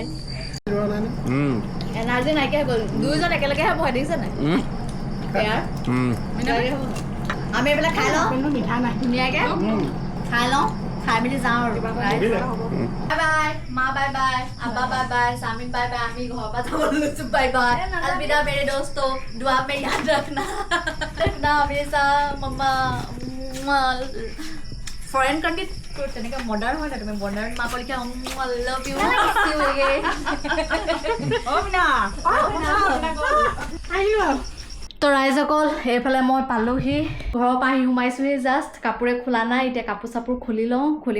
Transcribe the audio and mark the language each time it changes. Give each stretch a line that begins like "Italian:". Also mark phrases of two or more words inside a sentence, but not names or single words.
Assamese: এনাৰ্জি নাইকিয়া হৈ গ'ল, দুইজন একেলগেহে ভয় দেখিছে নাই? আমি এইবিলাক খাই লওঁ, মিঠা নাই, ধুনীয়াকৈ খাই লওঁ, খাই মেলি যাওঁ আৰু।
English: bye bye
Assamese: মা
English: bye bye
Assamese: আব্বা
English: bye bye
Assamese: সামিন
English: bye bye
Assamese: আমি ঘৰৰ পৰা যাবলৈ লৈছো
English: bye bye
Hindi: अलविदा मेरे दोस्तों दुआ में याद रखना रखना हमेशा मम्मा
English: foreign country
Assamese: তেনেকৈ মডাৰ্ণ হয় না তুমি মডাৰ্ণ মা কলিকা
English: love you
Assamese: তো ৰাইজসকল এইফালে মই পালোহি ঘৰৰ পৰা আহি সোমাইছোহি জাষ্ট কাপোৰে খোলা নাই এতিয়া কাপোৰ চাপোৰ খুলি লওঁ খুলি